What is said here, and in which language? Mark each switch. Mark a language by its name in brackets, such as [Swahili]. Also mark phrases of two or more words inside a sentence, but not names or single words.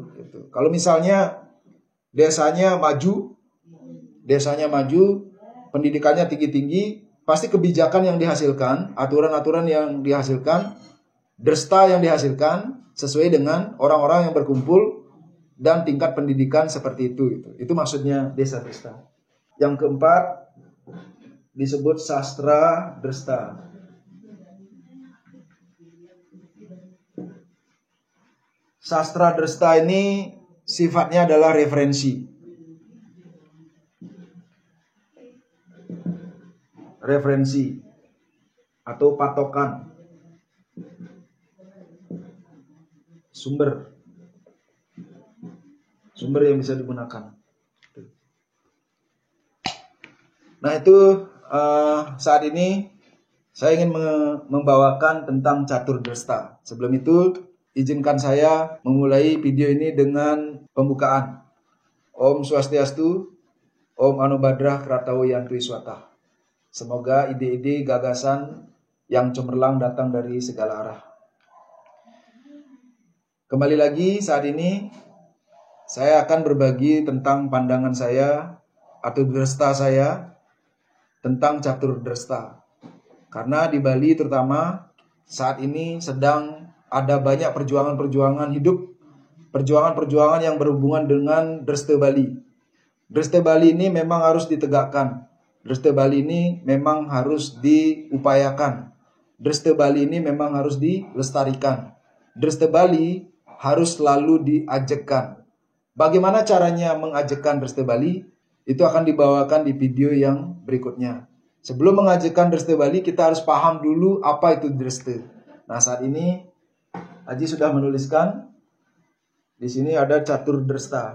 [Indonesian] Kalau misalnya desanya maju, pendidikannya tinggi-tinggi, pasti kebijakan yang dihasilkan, aturan-aturan yang dihasilkan, dresta yang dihasilkan sesuai dengan orang-orang yang berkumpul dan tingkat pendidikan seperti itu. Itu maksudnya desa dresta. Yang keempat disebut sastra dresta. Sastra dresta ini sifatnya adalah referensi atau patokan, sumber yang bisa digunakan. Nah itu saat ini saya ingin membawakan tentang catur dresta. Sebelum itu izinkan saya memulai video ini dengan pembukaan. [Sanskrit] Om Swastiastu, Om Anubadrah Kratawo Yantu Iswata. [Indonesian] Semoga ide-ide gagasan yang cemerlang datang dari segala arah. Kembali lagi saat ini saya akan berbagi tentang pandangan saya atau dresta saya tentang catur dresta. Karena di Bali terutama saat ini sedang ada banyak perjuangan-perjuangan hidup, perjuangan-perjuangan yang berhubungan dengan Dresta Bali. Dresta Bali ini memang harus ditegakkan. Dresta Bali ini memang harus diupayakan. Dresta Bali ini memang harus dilestarikan. Dresta Bali harus selalu diajekan. Bagaimana caranya mengajekan Dresta Bali? Itu akan dibawakan di video yang berikutnya. Sebelum mengajarkan Dresta Bali, kita harus paham dulu apa itu Dresta. Nah, saat ini Haji sudah menuliskan di sini ada catur Dresta.